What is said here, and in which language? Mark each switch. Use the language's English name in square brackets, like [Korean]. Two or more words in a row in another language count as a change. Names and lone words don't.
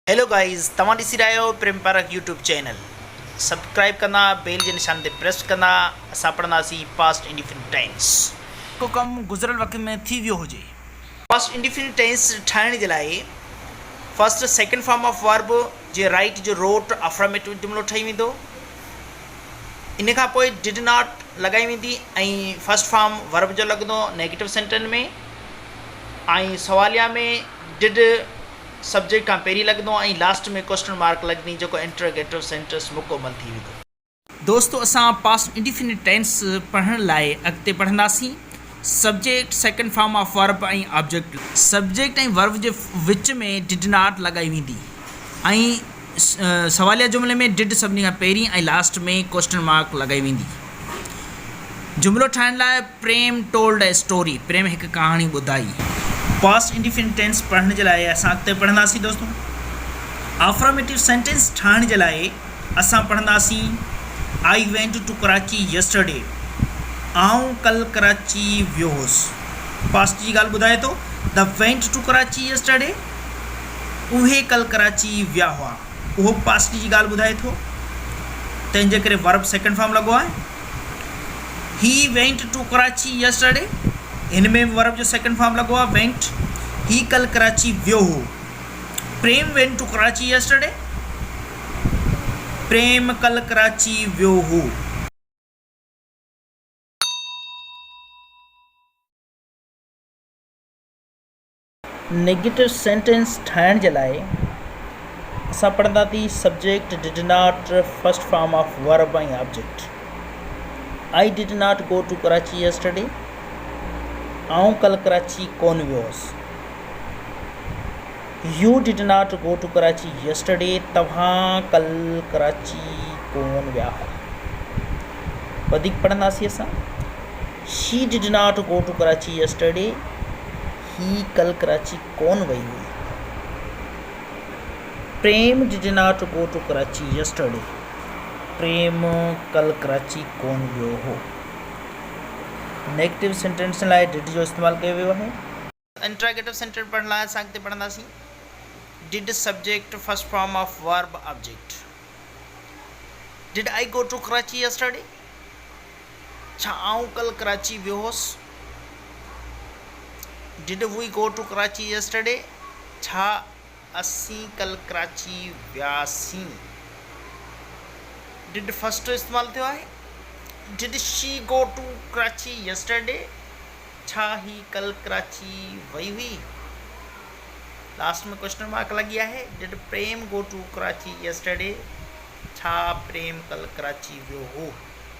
[English] hello guys, [Sindhi] तव्हां ॾिसी रहिया आहियो प्रेम पारक यूट्यूब चैनल। सब्सक्राइब कंदा, बेल जे निशान ते प्रेस कंदा। असां पढ़ंदासीं [English] past indefinite tense. [Sindhi] को कमु गुज़िरियल वक़्त में थी वियो हुजे। [English] past indefinite tense [Sindhi] ठाहिण जे लाइ [English] first second form of verb [Sindhi] जे राइट जो रोट अफर्मेटिव जुमिलो ठही वेंदो। इन खां पोइ [English] did not [Sindhi] लॻाई वेंदी ऐं [English] first form verb [Sindhi] जो लॻंदो [English] negative sentence [Sindhi] में, ऐं सवालिया में डिड सब्जेक्ट खां पहिरीं लॻंदो ऐं लास्ट में [English] question mark [Sindhi] लॻंदी, जेको [English] interrogative sentence [Sindhi] मुकमल थी वेंदो। दोस्तो, असां [English] past indefinite tense [Sindhi] पढ़ण लाइ अॻिते पढ़ंदासीं [English] subject, second form of verb [Sindhi] ऐं ऑब्जेक्ट। सब्जेक्ट ऐं वर्ब जे विच में [English] did not [Sindhi] लॻाई वेंदी ऐं सवालिया जुमिले में डिड सभिनी खां पहिरीं ऐं लास्ट में [English] question mark [Sindhi] लॻाई वेंदी। जुमिलो ठाहिण लाइ [English] Prem told a story, [Sindhi] प्रेम हिकु कहाणी ॿुधाई। [English] past indefinite tense [Sindhi] पढ़ण जे लाइ असां अॻिते पढ़ंदासीं दोस्तों। [English] affirmative sentence [Sindhi] ठाहिण जे लाइ असां पढ़ंदासीं [English] I went to Karachi yesterday, [Sindhi] आउं कल कराची वियो हुउसि। पास्ट जी ॻाल्हि ॿुधाए थो, [English] The went to Karachi yesterday, [Sindhi] उहे कल कराची विया हुआ, उहो पास्ट जी ॻाल्हि ॿुधाए थो। तंहिंजे करे [English] verb second form [Sindhi] लॻो आहे। [English] He went to Karachi yesterday, [Sindhi] हिन में वर्ब जो [English] second form [Sindhi] लॻो आहे वेंट। ही कल कराची वियो हो। [English] Prem went to Karachi yesterday, [Sindhi] प्रेम कल कराची वियो हो। [English] negative sentence [Sindhi] ठाहिण जे लाइ असां पढ़ंदासीं [English] subject did not, first form of verb [Sindhi] ऐं ऑब्जेक्ट। [English] I did not go to Karachi yesterday, [Sindhi] आउं कल कराची कोन वियो हुउसि। [English] You did not go to Karachi yesterday, [Sindhi] तव्हां कल कराची कोन विया हुआ। वधीक पढ़ंदासीं असां। [English] She did not go to Karachi yesterday, [Sindhi] ही कल कराची कोन वई हुई। [English] Prem did not go to Karachi yesterday, [Sindhi] प्रेम कल कराची कोन वियो हो। [English] negative sentence [Sindhi] लाइ डिड जो इस्तेमालु कयो वियो आहे। [English] interrogative sentence [Sindhi] पढ़ण लाइ असां अॻिते पढ़ंदासीं [English] did subject, first form of verb object. Did I go to Karachi yesterday, [Sindhi] छा आउं कल कराची वियो हुउसि। [English] Did we go to Karachi yesterday, [Sindhi] छा असीं कल कराची वियासीं। [English] did first [Sindhi] जो इस्तेमालु थियो आहे। [English] Did she go to Karachi yesterday, [Sindhi] छा ही कल कराची वई हुई। [Hindi] लास्ट में [English] question mark [Hindi] लगी है। [English] Did Prem go to Karachi yesterday, [Sindhi] छा प्रेम कल कराची वियो हो।